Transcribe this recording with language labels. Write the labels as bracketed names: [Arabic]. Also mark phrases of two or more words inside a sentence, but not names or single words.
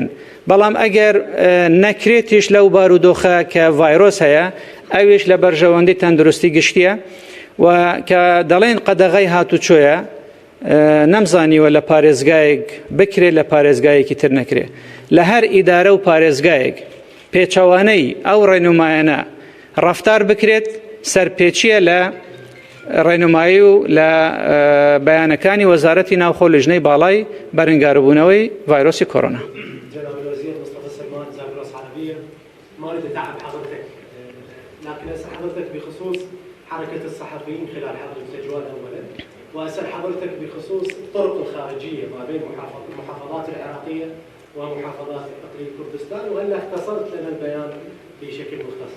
[Central Kurdish] بەڵام ئەگەر نەکرێتیش لەو بارودۆخە کە ڤایرۆس هەیە ئەویش لە بەرژەوەندی تەندروستی گشتیە و کە دەڵێن قەدەغەی هاتوچۆیە نەمزانیوە لە پارێزگایەک بکرێت لە پارێزگایەکی تر نەکرێت. لە هەر ئیدارە و پارێزگایەک پێچەوانەی ئەو ڕێنمایانە ڕەفتار بکرێت سەرپێچیە لە ڕێنمایی و لە بەیانەکانی وەزارەتی ناوخۆ لژنەی باڵای بەرەنگاربوونەوەی ڤایرۆسی کۆڕۆنا. [Arabic] حركة الصحفيين خلال حرب التجوال أولا، وأسأل حضرتك بخصوص الطرق الخارجية ما بين المحافظات العراقية ومحافظات إقليم كردستان، وهل اختصرت لنا البيان بشكل مختصر؟